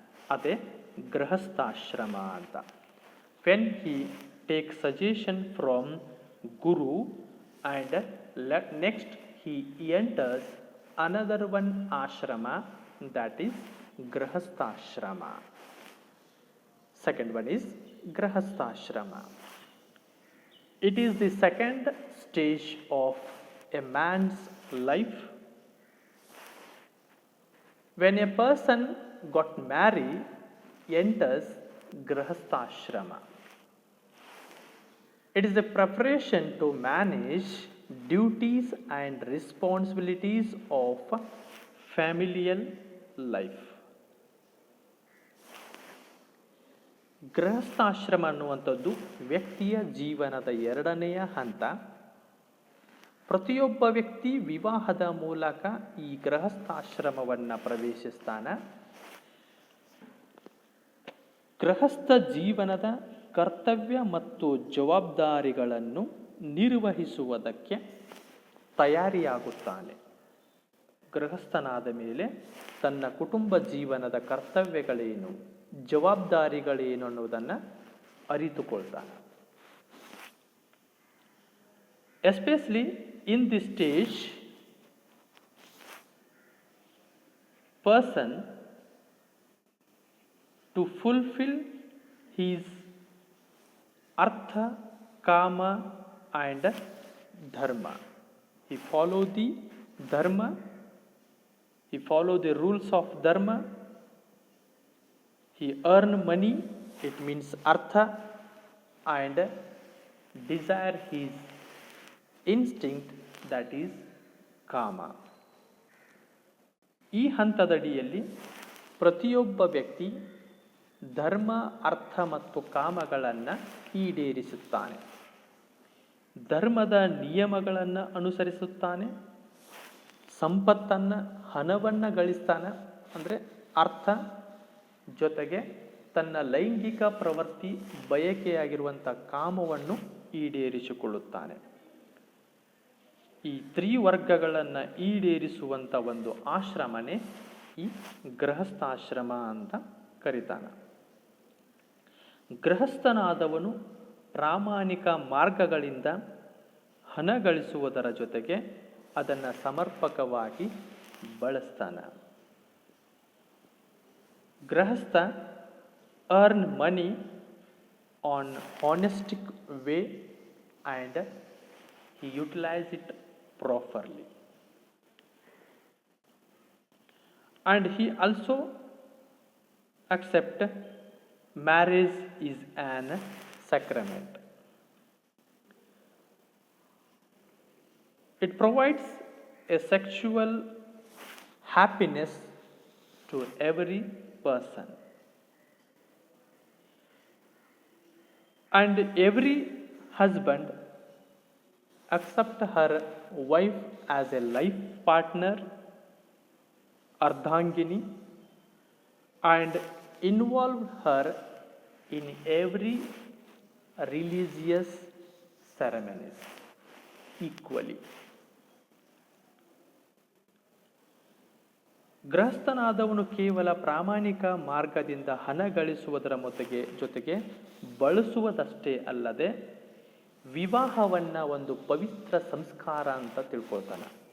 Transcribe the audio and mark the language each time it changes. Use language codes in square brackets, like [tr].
[kn] ಅದೇ ಗೃಹಸ್ಥಾಶ್ರಮ ಅಂತ. [en] When he take suggestion from guru and next he enters another one ashrama, that is grahasthashrama. Second one is grahasthashrama. It is the second stage of a man's life. When a person got married, enters grahasthashrama. It is a preparation to manage duties and responsibilities of familial life. [kn] ಗೃಹಸ್ಥಾಶ್ರಮ ಅನ್ನುವಂಥದ್ದು ವ್ಯಕ್ತಿಯ ಜೀವನದ 2ನೆಯ ಹಂತ. ಪ್ರತಿಯೊಬ್ಬ ವ್ಯಕ್ತಿ ವಿವಾಹದ ಮೂಲಕ ಈ ಗೃಹಸ್ಥಾಶ್ರಮವನ್ನು ಪ್ರವೇಶಿಸ್ತಾನೆ. ಗೃಹಸ್ಥ ಜೀವನದ ಕರ್ತವ್ಯ ಮತ್ತು ಜವಾಬ್ದಾರಿಗಳನ್ನು ನಿರ್ವಹಿಸುವುದಕ್ಕೆ ತಯಾರಿಯಾಗುತ್ತಾನೆ. ಗೃಹಸ್ಥನಾದ ಮೇಲೆ ತನ್ನ ಕುಟುಂಬ ಜೀವನದ ಕರ್ತವ್ಯಗಳೇನು, ಜವಾಬ್ದಾರಿಗಳೇನು ಅನ್ನೋದನ್ನು ಅರಿತುಕೊಳ್ತಾನೆ. [en] Especially in this stage, person to fulfil his artha, kama and dharma. He follow the dharma, he follow the rules of dharma, He earn money, it means artha, and desire his instinct, that is kama. [kn] ಈ ಹಂತದಡಿಯಲ್ಲಿ ಪ್ರತಿಯೊಬ್ಬ ವ್ಯಕ್ತಿ ಧರ್ಮ, ಅರ್ಥ ಮತ್ತು ಕಾಮಗಳನ್ನು ಈಡೇರಿಸುತ್ತಾನೆ. ಧರ್ಮದ ನಿಯಮಗಳನ್ನು ಅನುಸರಿಸುತ್ತಾನೆ, ಸಂಪತ್ತನ್ನು, ಹಣವನ್ನು ಗಳಿಸ್ತಾನೆ, ಅಂದರೆ ಅರ್ಥ, ಜೊತೆಗೆ ತನ್ನ ಲೈಂಗಿಕ ಪ್ರವೃತ್ತಿ ಬಯಕೆಯಾಗಿರುವಂಥ ಕಾಮವನ್ನು ಈಡೇರಿಸಿಕೊಳ್ಳುತ್ತಾನೆ. ಈ ತ್ರಿವರ್ಗಗಳನ್ನು ಈಡೇರಿಸುವಂಥ ಒಂದು ಆಶ್ರಮನೇ ಈ ಗೃಹಸ್ಥಾಶ್ರಮ ಅಂತ ಕರೀತಾನೆ. ಗೃಹಸ್ಥನಾದವನು ಪ್ರಾಮಾಣಿಕ ಮಾರ್ಗಗಳಿಂದ ಹಣ ಗಳಿಸುವುದರ ಜೊತೆಗೆ ಅದನ್ನು ಸಮರ್ಪಕವಾಗಿ ಬಳಸ್ತಾನೆ. [en] Grihastha earn money on honestic way and he utilize it properly. And he also accept marriage is an sacrament. It provides a sexual happiness to every person. And every husband accept her wife as a life partner, ardhangini, and involve her in every religious ceremonies equally. [kn] ಗೃಹಸ್ಥನಾದವನು ಕೇವಲ ಪ್ರಾಮಾಣಿಕ ಮಾರ್ಗದಿಂದ ಹಣ ಗಳಿಸುವುದರ ಜೊತೆಗೆ ಬಳಸುವುದಷ್ಟೇ ಅಲ್ಲದೆ ವಿವಾಹವನ್ನು ಒಂದು ಪವಿತ್ರ ಸಂಸ್ಕಾರ ಅಂತ ತಿಳ್ಕೊಳ್ತಾನೆ.